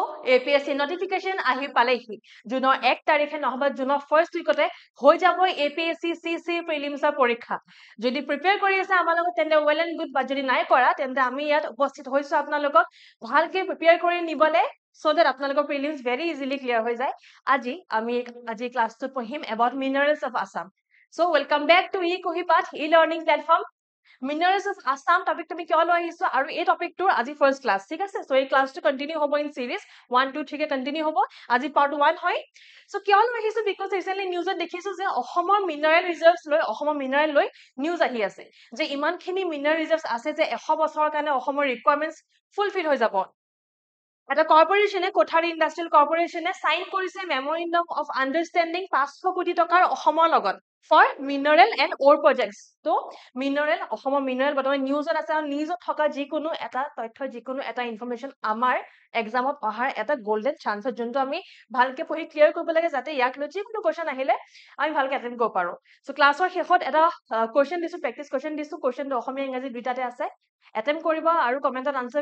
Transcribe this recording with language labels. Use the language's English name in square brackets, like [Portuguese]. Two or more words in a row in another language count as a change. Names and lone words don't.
[Assamese] APSC notification আহি পালেহি জুনৰ 1 তাৰিখে নহবা জুনৰ [English] first weekতে [Assamese] হৈ যাব APSC CC প্ৰিলিমছ পৰীক্ষা যদি প্ৰিপেয়াৰ কৰি আছে আমাৰ লগত তেন্তে [English] well and good [Assamese] বা যদি নাই কৰা তেন্তে আমি ইয়াত উপস্থিত হৈছো আপোনালোকক ভালকে প্ৰিপেয়াৰ কৰি নিবলে [English] so that [Assamese] আপোনালোকৰ প্ৰিলিমছ [English] very easily clear [Assamese] হৈ যায় আজি ক্লাছটো পঢ়িম [English] about minerals of Assam so welcome back to e-Kohipath e-learning platform Minerals of Assam topic [Assamese] তুমি কিয় লৈ আহিছো আৰু এই টপিকটোৰ আজি [English] first class [Assamese] ঠিক আছে সো এই ক্লাছটো কন্টিনিউ হ'ব [English] in series [Assamese] 1 2 3 কে কন্টিনিউ হ'ব আজি পাৰ্ট 1 হয় সো কিয় লৈ আহিছো [English] because recently [Assamese] নিউজত দেখিছো যে অসমৰ [English] mineral reserves [Assamese] লৈ অসমৰ মিনাৰেল লৈ নিউজ আহি আছে যে ইমানখিনি [English] mineral reserves [Assamese] আছে যে 100 বছৰৰ কাৰণে অসমৰ [English] requirements fulfil [Assamese] হৈ যাব এটা কৰ্পোৰেচনে কোঠাৰী ইণ্ডাষ্ট্ৰিয়েল কৰ্পোৰেচনে সাইন কৰিছে [English] memorandum of understanding [Assamese] 500 কোটি টকাৰ অসমৰ লগত [English] for mineral and ore projects [Assamese] তো mineral অসমৰ mineral বৰ্তমান নিউজত আছে আৰু নিউজত থকা যিকোনো এটা তথ্য যিকোনো এটা ইনফৰমেশন আমাৰ এক্সামত অহাৰ এটা [English] golden chance [Assamese] যোনটো আমি ভালকে পঢ়ি ক্লিয়াৰ কৰিব লাগে যাতে ইয়াক লৈ যিকোনো কোৱেশ্চন আহিলে আমি ভালকে অ্যাটেন্ড কৰিব পাৰো সো ক্লাছৰ শেষত এটা কোৱেশ্চন দিছো [English] practice question [Assamese] দিছো কোৱেশ্চনটো অসমীয়া ইংৰাজী দুটাতে আছে অ্যাটেন্ড কৰিব আৰু কমেন্টত আনসাৰ